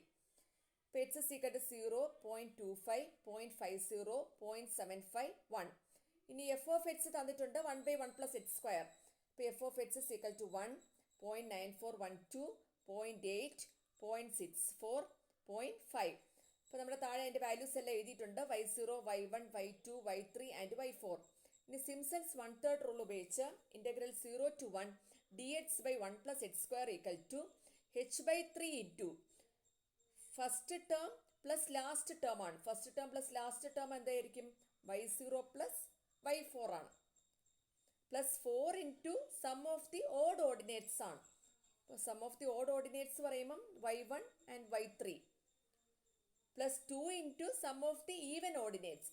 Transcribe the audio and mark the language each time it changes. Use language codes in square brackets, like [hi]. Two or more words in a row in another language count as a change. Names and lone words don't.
[en] അപ്പോൾ h is equal to 0, 0.25, 0.50, 0.75, 1. ഇനി f of x തന്നിട്ടുണ്ട് 1/1 plus h square. അപ്പോൾ f of x is equal to 1, 0.9412, 0.8, 0.64, 0.5. [ml] അപ്പോൾ നമ്മുടെ താഴെ അതിൻ്റെ വാല്യൂസ് എല്ലാം എഴുതിയിട്ടുണ്ട്. [en] y0, y1, y2, y3 ആൻഡ് y4. ഇനി സിംസൺസ് 1/3 റൂൾ ഉപയോഗിച്ച് ഇന്റഗ്രൽ 0 to 1 dx by 1 plus h square equal to h/3 into first term plus last term ആണ്. first term plus last term എന്തായിരിക്കും? y0 പ്ലസ് y4 ആണ്. plus 4 into sum of the odd ordinates ആണ്. അപ്പോൾ sum of the odd ordinates പറയുമ്പം y1 ആൻഡ് y3 plus 2 into sum of the even ordinates.